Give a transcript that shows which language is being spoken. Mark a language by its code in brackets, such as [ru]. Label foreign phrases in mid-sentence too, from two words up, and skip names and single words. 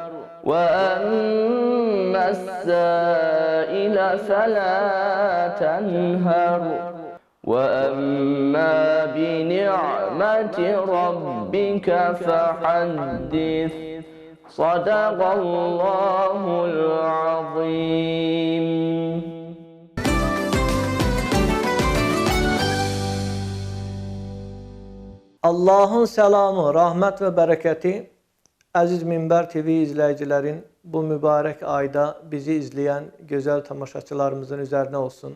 [ar] وأما السائل فلا تنهر وأما بنعمة ربك فحدث صدق الله العظيم. [tr] Allah'ın selamı, rahmet ve bereketi Aziz Minber TV izleyicilerin bu mübarek ayda bizi izleyen güzel tamaşaçılarımızın üzerine olsun.